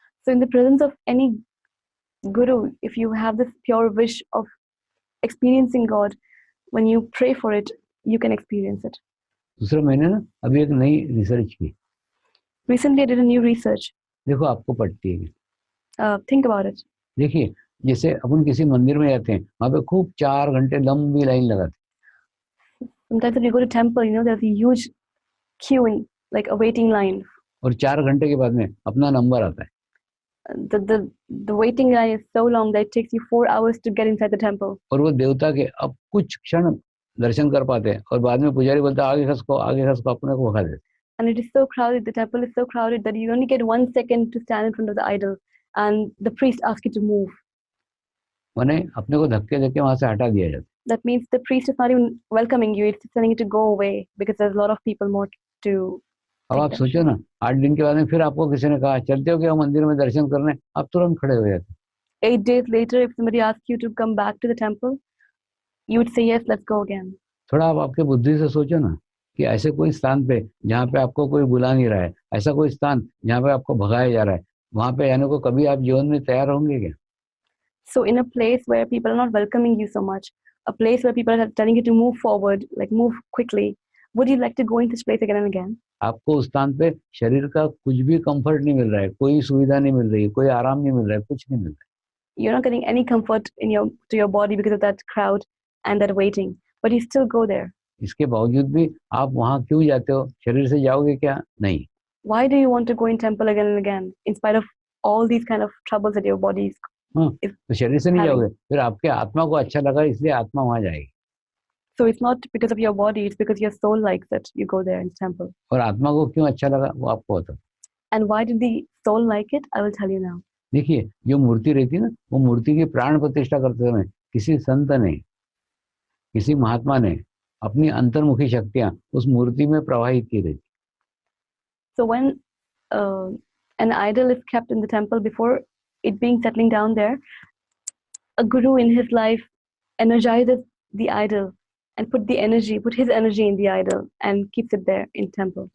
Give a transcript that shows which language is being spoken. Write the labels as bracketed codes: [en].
[en] So in the presence of any guru, if you have this pure wish of experiencing God, when you pray for it, you can experience it. [hi] दूसरा, मैंने ना अभी एक नई research की। [en] Recently I did a new research. [hi] देखो, आपको पड़ती है। [en] Think about it. [hi] देखिए, जैसे अपन किसी मंदिर में जाते हैं, वहाँ पे खूब 4 घंटे लंबी लाइन लगाते हैं। [en] Sometimes if you go to temple, there's a huge queuing, like a waiting line. [hi] और 4 घंटे के बाद में अपना नंबर आता है। [en] The waiting line is so long that it takes you 4 hours to get inside the temple. [hi] और वो देवता के अब कुछ क्षण दर्शन कर पाते हैं, और बाद में पुजारी बोलता है आगे खसको, आगे खसको, अपने को भगा देते हैं। [en] And it is so crowded, the temple is so crowded that you only get 1 second to stand in front of the idol, and the priest asks you to move. [hi] माने अपने को धक्के धक्के वहां से हटा दिया जाता है। [en] That means the priest is not even welcoming you; it's telling you to go away because there's a lot of people more to. [hi] अब आप सोचो ना, 8 दिन के बाद में फिर आपको किसी ने कहा चलते हो क्या मंदिर में दर्शन करने, आप तुरंत खड़े हो जाते। [en] 8 days later, if somebody asks you to come back to the temple, you would say yes, let's go again. [hi] थोड़ा आप आपके बुद्धि से सोचो ना कि ऐसे कोई स्थान पे जहाँ पे आपको कोई बुला नहीं रहा है, ऐसा कोई स्थान जहाँ पे आपको भगाया जा रहा है, वहां पे जाने को कभी आप जीवन में तैयार होंगे क्या? [en] So in a place where people are not welcoming you so much, a place where people are telling you to move forward, like move quickly, would you like to go into this place again and again? [hi] आपको उस स्थान पे शरीर का कुछ भी comfort नहीं मिल रहा है, कोई सुविधा नहीं मिल रही है, कोई आराम नहीं मिल रहा है, कुछ नहीं मिल रहा है। [en] You're not getting any comfort to your body because of that crowd and that waiting, but you still go there. [hi] इसके बावजूद भी आप वहां क्यों जाते हो? शरीर से जाओगे क्या? नहीं। [en] Why do you want to go in temple again and again, in spite of all these kind of troubles that your body is? [hi] तो शरीर से नहीं जाओगे, फिर आपके आत्मा को अच्छा लगा इसलिए आत्मा वहां जाएगी। [en] So it's not because of your body, it's because your soul likes it. You go there in the temple. [hi] और आत्मा को क्यों अच्छा लगा वो आपको बता। [en] And why did the soul like it? I will tell you now. [hi] देखिए जो मूर्ति रहती है ना, वो मूर्ति की प्राण प्रतिष्ठा करते समय किसी संत ने, किसी महात्मा ने अपनी अंतर्मुखी शक्तियां उस मूर्ति में प्रवाहित की रहती। [en] So when an idol is kept in the temple, before it being settling down there, a guru in his life energizes the idol and put his energy in the idol and keeps it there in temple.